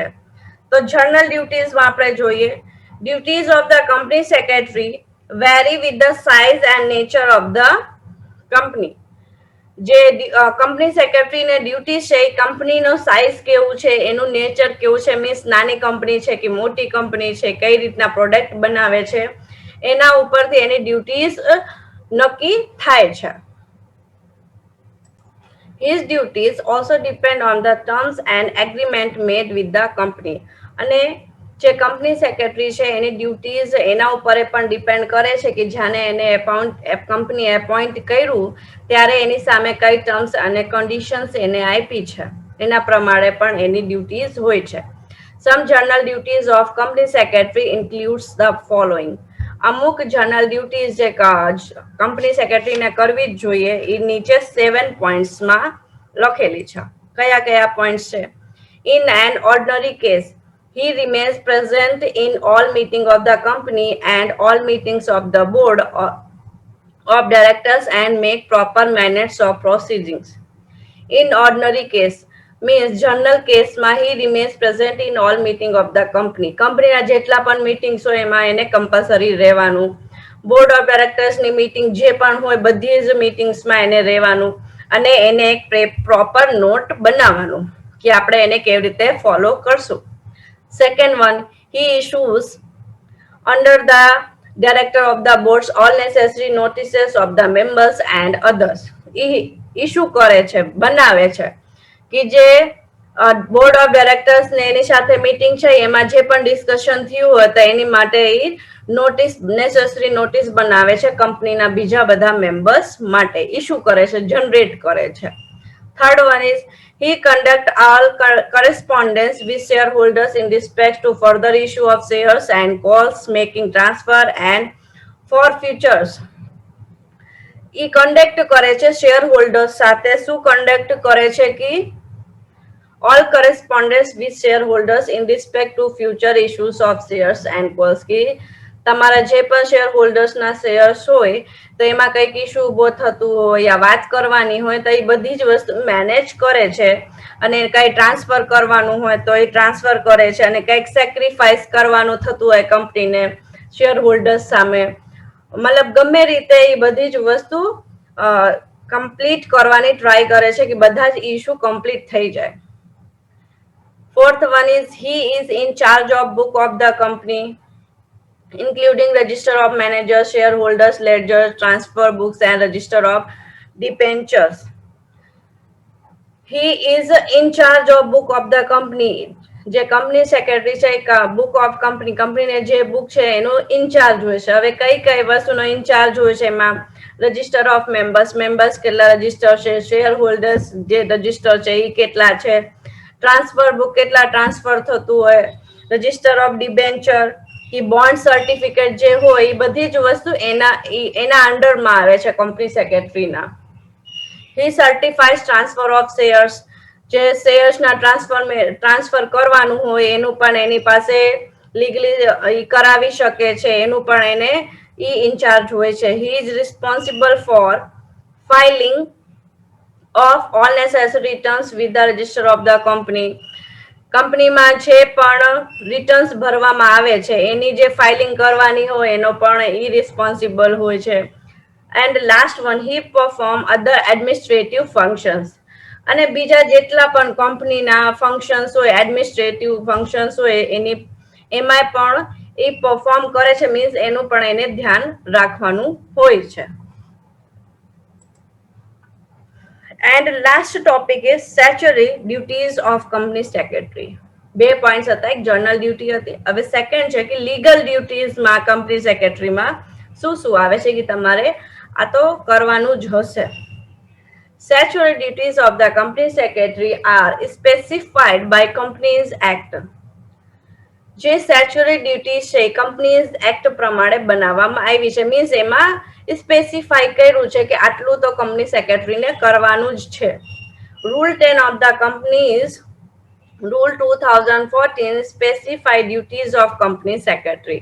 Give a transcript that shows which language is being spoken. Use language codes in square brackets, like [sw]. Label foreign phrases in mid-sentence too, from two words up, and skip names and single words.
[gu] તો જનરલ ડ્યુટીઝમાં આપણે જોઈએ [en] duties of the company secretary vary with the size and nature of the company. [gu] જે કંપની સેક્રેટરીને ડ્યુટી છે એ કંપનીનો સાઇઝ કેવું છે, એનું નેચર કેવું છે, મીન્સ નાની કંપની છે કે મોટી કંપની છે, કઈ રીતના પ્રોડક્ટ બનાવે છે, એના ઉપરથી એની ડ્યુટીઝ નક્કી થાય છે. [en] His duties also depend on the terms and agreement made with the company. [gu] અને જે કંપની સેક્રેટરી છે એની ડ્યુટીઝ એના ઉપર પણ ડિપેન્ડ કરે છે કે જાને એને કંપની એપોઇન્ટ કર્યું ત્યારે એની સામે કઈ ટર્મ્સ અને કન્ડિશન્સ એને આપી છે એના પ્રમાણે પણ એની ડ્યુટીઝ હોય છે. [en] Some general duties of company secretary includes the following. [gu] અમુક [en] general duties [gu] જે કંપની સેક્રેટરીને કરવી જ જોઈએ એ નીચે 7 પોઈન્ટ્સમાં લખેલી છે. કયા કયા પોઈન્ટ્સ છે? [en] In an ordinary case he remains present in all meetings of the company and all meetings of the board of directors and make proper minutes of proceedings. In ordinary case means general case માં he remains present in all meeting of the company. [gu] કંપનીના જેટલા પણ મીટિંગ્સ હોય એમાં એને કમ્પલસરી રહેવાનું. બોર્ડ ઓફ ડાયરેક્ટર્સની મીટિંગ જે પણ હોય બધી જ મીટિંગ્સમાં એને રહેવાનું અને એને એક [en] proper note [gu] બનાવવાનું કે આપણે એને કેવી રીતે ફોલો કરશું. [en] Second one, he issues under the director of the boards all necessary notices of the members and others. [gu] ઇશ્યુ કરે છે, બનાવે છે કે જે [en] board of directors [gu] ને એની સાથે મીટિંગ છે એમાં જે પણ ડિસ્કશન થયું હોય તો એની માટે એ નોટિસ [en] necessary notice [gu] બનાવે છે કંપનીના બીજા બધા મેમ્બર્સ માટે. ઇશ્યુ કરે છે, જનરેટ કરે છે. [en] Third one is he conduct all correspondence with shareholders in respect to further issue of shares and calls making transfer and forfeitures. [gu] એ કન્ડક્ટ કરે છે શેર હોલ્ડર્સ સાથે. શું કન્ડક્ટ કરે છે કે [en] all correspondence with shareholders in respect to future issues of shares and calls. [gu] કે તમારા જે પણ શેર હોલ્ડર્સના શેર્સ હોય તો એમાં કંઈક ઇશ્યુ ઉભો થતું હોય યા વાત કરવાની હોય તો એ બધી જ વસ્તુ મેનેજ કરે છે અને કંઈ ટ્રાન્સફર કરવાનું હોય તો એ ટ્રાન્સફર કરે છે અને કંઈક સેક્રિફાઈસ કરવાનું થતું હોય કંપનીને શેર હોલ્ડર્સ સામે, મતલબ ગમે રીતે એ બધી જ વસ્તુ કમ્પ્લીટ કરવાની ટ્રાય કરે છે કે બધા જ ઇશ્યુ કમ્પ્લીટ થઈ જાય. [en] Fourth one is he is in charge of book of the company, including register of managers, shareholders, ledgers, transfer books, and register of debentures. He is in charge of book of the company. [gu] જે કંપની સેક્રેટરી છે [en] book of company, [gu] કંપનીને જે બુક છે એનો ઇન્ચાર્જ હોય છે. હવે કઈ કઈ વસ્તુનો ઇન્ચાર્જ હોય છે એમાં [en] register of members, [gu] મેમ્બર્સ કેટલા રજિસ્ટર છે, શેર હોલ્ડર્સ જે રજિસ્ટર છે એ કેટલા છે, [en] transfer book [gu] કેટલા ટ્રાન્સફર થતું હોય, [en] register of debenture [gu] કે [en] bond certificate [gu] જે હોય એ બધી જ વસ્તુ એના અંડરમાં આવે છે કંપની સેક્રેટરીના. [en] He certifies transfer of shares, [gu] જે શેર્સના ટ્રાન્સફર કરવાનું હોય એનું પણ એની પાસે લીગલી કરાવી શકે છે, એનું પણ એને ઇન્ચાર્જ હોય છે. [en] He is responsible for filing of all necessary returns with the register of the company. [gu] કંપનીમાં જે પણ રિટર્ન્સ ભરવામાં આવે છે એની જે ફાઇલિંગ કરવાની હોય એનો પણ ઈ રિસ્પોન્સિબલ હોય છે. [en] And last one, he perform other administrative functions. [gu] અને બીજા જેટલા પણ કંપનીના ફંક્શન્સ હોય, [en] administrative functions [gu] હોય એમાં પણ એ પરફોર્મ કરે છે, મીન્સ એનું પણ એને ધ્યાન રાખવાનું હોય છે. [en] And last topic is statutory duties of company secretary. [gu] 2 પોઈન્ટ્સ હતા, એક [en] general duty [gu] હતી. હવે સેકન્ડ છે કે લીગલ ડ્યુટીઝમાં કંપની સેક્રેટરીમાં શું શું આવે છે કે તમારે આ તો કરવાનું જ હશે. [en] Statutory duties of the company secretary are specified by Companies Act. [gu] જે [en] statutory duty [gu] છે કંપનીઝ એક્ટ પ્રમાણે બનાવવામાં આવી છે, મીન્સ એમાં સ્પેસિફાઈ કર્યું છે કે આટલું તો કંપની સેક્રેટરીને કરવાનું જ છે. [en] Rule 10 of the Companies Rule 2014 specify duties of company secretary.